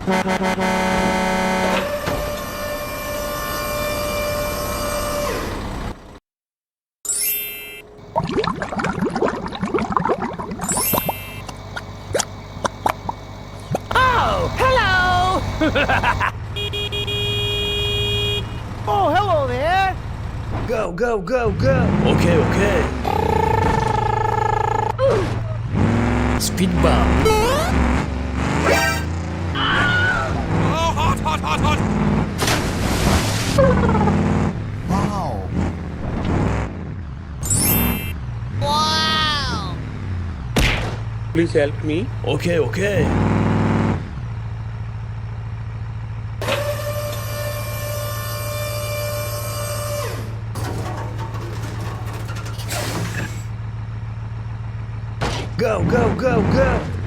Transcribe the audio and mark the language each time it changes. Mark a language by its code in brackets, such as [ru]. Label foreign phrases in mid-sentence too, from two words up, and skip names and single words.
[en] Oh, hello! Oh, hello there! Go, go, go, go! Okay, okay. Speed bump. Oh, hot, hot, hot, hot! Wow! Wow! Please help me. Okay, okay. Go, go, go, go!